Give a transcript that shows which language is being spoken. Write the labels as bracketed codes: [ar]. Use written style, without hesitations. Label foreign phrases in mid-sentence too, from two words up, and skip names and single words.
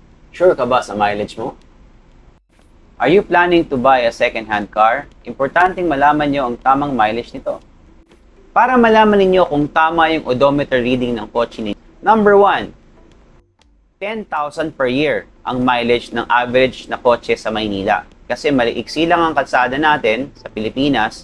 [tl] Sure ka ba sa mileage mo? [en] Are you planning to buy a second-hand car? [tl] Importanteng malaman nyo ang tamang mileage nito. Para malaman ninyo kung tama yung [en] odometer reading [tl] ng kotse ninyo. Number 1, 10,000 per year ang mileage ng average na kotse sa Maynila. Kasi maliiksi lang ang kalsada natin sa Pilipinas.